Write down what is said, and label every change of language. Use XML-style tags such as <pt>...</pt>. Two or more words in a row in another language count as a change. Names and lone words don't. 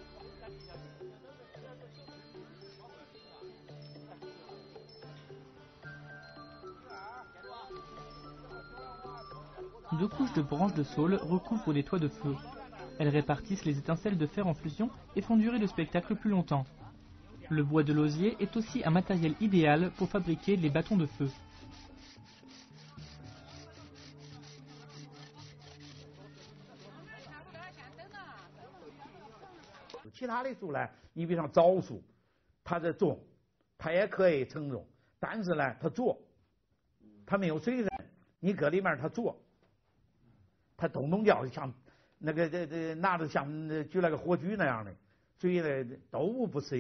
<fr>Deux couches de branches de saule recouvrent les toits de feu. Elles répartissent les étincelles de fer en fusion et font durer le spectacle plus longtemps. Le bois de l'osier est aussi un matériel idéal pour fabriquer les bâtons de feu.</fr> <zh>其他的树呢，你比方枣树，它的重，它也可以承重，但是呢，它浊，它没有水分，你搁里面它浊，它咚咚叫，像那个拿着像举那个火炬那样的，所以呢都不适应。</zh>